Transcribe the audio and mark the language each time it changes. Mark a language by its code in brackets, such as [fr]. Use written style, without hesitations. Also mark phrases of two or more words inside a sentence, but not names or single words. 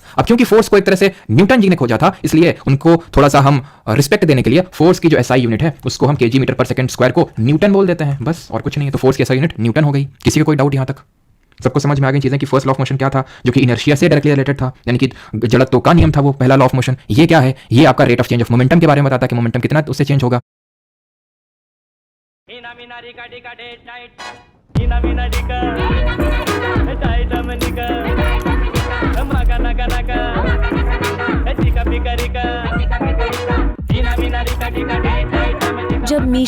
[hi] अब क्योंकि फोर्स को एक तरह से न्यूटन जी ने खोजा था, इसलिए उनको थोड़ा सा हम रिस्पेक्ट देने के लिए फोर्स की जो [en] SI unit [hi] है उसको हम [en] kg meter per second square [hi] को न्यूटन बोल देते हैं, बस और कुछ नहीं है। तो फोर्स की [en] SI unit [hi] न्यूटन हो गई। किसी को कोई डाउट यहां तक, सबको समझ में आ गई चीजें कि [en] first law of motion [hi] क्या था, जो कि इनर्शिया से [en] directly related [hi] था, यानी कि जड़त्व का नियम था वो पहला [en] law of motion. [hi] ये क्या है, ये आपका [en] rate of change of momentum [hi] के बारे में बताता है कि मोमेंटम कितना उससे चेंज होगा। Ina mina dika, taita manika, maga naga naga, tika pika rika, ina mina dika dika, taita manika. जब मीशो